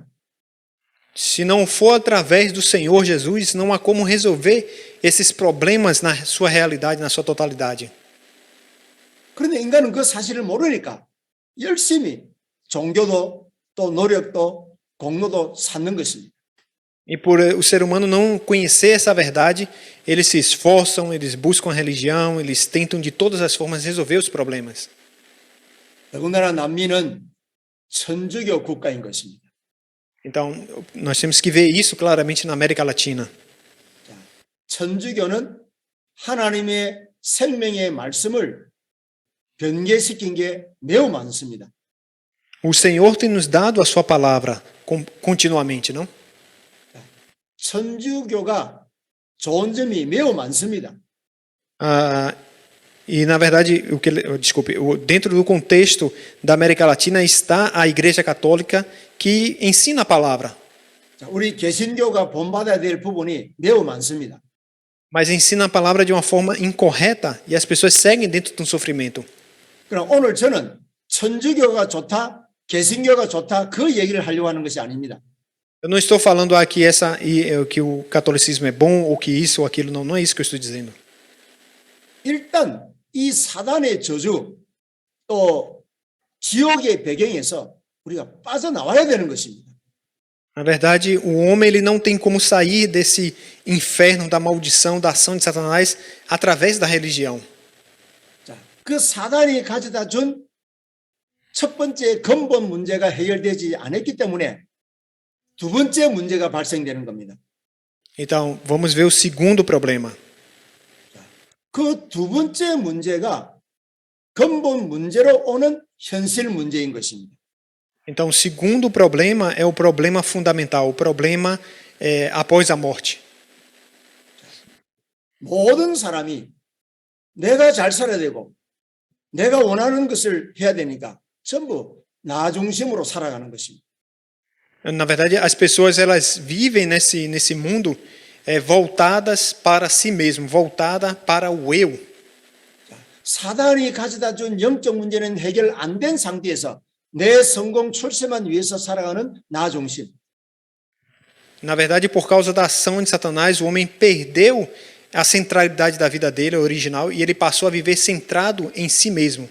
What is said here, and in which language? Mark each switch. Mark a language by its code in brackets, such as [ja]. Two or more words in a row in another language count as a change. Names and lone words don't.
[pt] Se não for através do Senhor Jesus, não há como resolver esses problemas na sua realidade, na sua totalidade. [ko] 그런데 인간은 그 사실을 모르니까 열심히 종교도 또 노력도 공로도 쌓는 것입니다. [pt] E por o ser humano não conhecer essa verdade, eles se esforçam, eles buscam a religião, eles tentam de todas as formas resolver os problemas. [ko] 더군다나 남미는 천주교 국가인 것입니다. [pt] Então, nós temos que ver isso claramente na América Latina. [ko] 천주교는 하나님의 생명의 말씀을 변개시킨 게 매우 많습니다. [pt] O Senhor tem nos dado a sua palavra continuamente, não? [ko] 천주교가 좋은 점이 매우 많습니다. [pt] E na verdade, dentro do contexto da América Latina está a Igreja Católica que ensina a palavra. [ko] 우리 개신교가 본받아야 될 부분이 매우 많습니다. [pt] Mas ensina a palavra de uma forma incorreta e as pessoas seguem dentro de um sofrimento. [ko] 그럼 오늘 저는 천주교가 좋다, 개신교가 좋다 그 얘기를 하려고 하는 것이 아닙니다. [pt] Eu não estou falando aqui que o catolicismo é bom ou que isso ou aquilo, não é isso que eu estou dizendo. [ko] 일단 이 사단의 저주 또 지옥의 배경에서 우리가 빠져나와야 되는 것입니다. [pt] Na verdade, o homem ele não tem como sair desse inferno da maldição, da ação de Satanás através da religião. [ko] 자, 그 사단이 가져다 준 첫 번째 근본 문제가 해결되지 않았기 때문에 두 번째 문제가 발생되는 겁니다. [pt] Então, vamos ver o segundo problema. [ko] 그 두 번째 문제가 근본 문제로 오는 현실 문제인 것입니다. [pt] Então, o segundo problema é o problema fundamental, o problema após a morte. [ko] 모든 사람이 내가 잘 살아야 되고 내가 원하는 것을 해야 되니까 전부 나 중심으로 살아가는 것입니다. [pt] Na verdade, as pessoas elas vivem nesse mundo voltadas para si mesmo, voltada para o eu. [ko] 사단이 가져다 준 영적 문제는 해결 안 된 상태에서 내 성공 출세만 위해서 살아가는 나 중심. [pt] Na verdade, por causa da ação de Satanás, o homem perdeu a centralidade da vida dele, a original, e ele passou a viver centrado em si mesmo.